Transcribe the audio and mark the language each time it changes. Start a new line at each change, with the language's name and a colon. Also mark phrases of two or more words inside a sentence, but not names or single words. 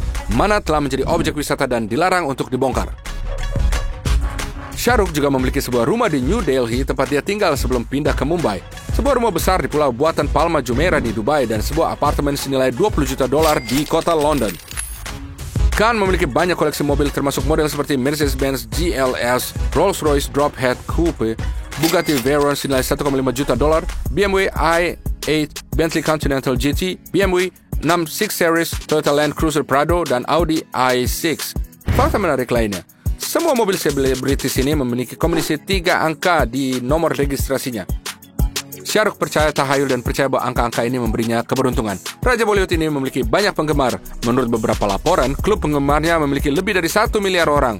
Indonesian: Manat telah menjadi objek wisata dan dilarang untuk dibongkar. Shah Rukh juga memiliki sebuah rumah di New Delhi tempat dia tinggal sebelum pindah ke Mumbai. Sebuah rumah besar di pulau buatan Palma Jumeirah di Dubai dan sebuah apartemen senilai $20 juta di kota London. Khan memiliki banyak koleksi mobil termasuk model seperti Mercedes-Benz GLS, Rolls-Royce Drophead Coupe, Bugatti Veyron senilai $1,5 juta, BMW i8, Bentley Continental GT, BMW 6 Series, Toyota Land Cruiser Prado, dan Audi i6. Fakta menarik lainnya, semua mobil selebritis ini memiliki kombinasi 3 angka di nomor registrasinya. Shah Rukh percaya tahayul dan percaya bahwa angka-angka ini memberinya keberuntungan. Raja Bollywood ini memiliki banyak penggemar. Menurut beberapa laporan, klub penggemarnya memiliki lebih dari 1 miliar orang.